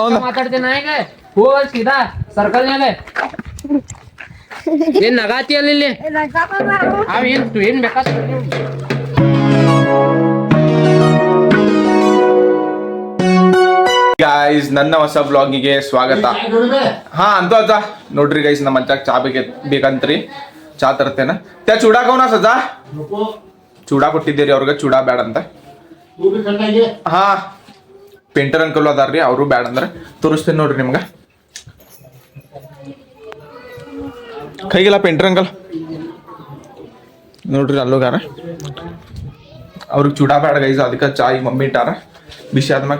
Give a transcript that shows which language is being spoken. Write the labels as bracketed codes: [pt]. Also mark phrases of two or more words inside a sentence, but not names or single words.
[kn] ಮಾತಾಡ್ತೀನಿ ನಾ ಈಗ ಹೋಗ ಸೀದಾ ಸರ್ಕಲ್ನ್ಯಾಗ ಏನ್ ನಗಾತಿ ಅಲ್ಲಿ ಇಲ್ಲಿ ಅವ್ ಏನ್ ಬೇಕಾದ ಗೈಸ್ ನನ್ನ ಹೊಸ ಬ್ಲಾಗಿಗೆ ಸ್ವಾಗತ. ಹಾ ಅಂತ ಅಜ್ಜ ನೋಡ್ರಿ ಗೈಸ್ ನಮ್ಮ ಅಜ್ಜ ಚಾ ಬೇಕಂತ್ರಿ ಚಾ ತರ್ತೇನ [mr] त्या चुडा कोण सजा चुडा [kn] ಕೊಟ್ಟಿದ್ದೀರಿ ಅವ್ರಿಗೆ ಚೂಡಾ ಬ್ಯಾಡ ಅಂತ ಹಾ [en] painter uncle [kn] ಅದಾರ್ರಿ ಅವರು ಬ್ಯಾಡ ಅಂದ್ರೆ ತೋರಿಸ್ತೇನೆ ನೋಡ್ರಿ ನಿಮ್ಗೆ ಕೈಗೆಲ್ಲ [en] painter uncle [kn] ನೋಡ್ರಿ ಅಲ್ಲೋಗಾರ ಅವ್ರಿಗೆ ಚೂಡಾ ಬ್ಯಾಡ ಗೈಸ್ ಅದಕ್ಕೆ ಚಾ ಈಗ ಮಮ್ಮಿ ಇಟ್ಟಾರ ಬಿಸಿ ಆದ್ಮ್ಯಾಗ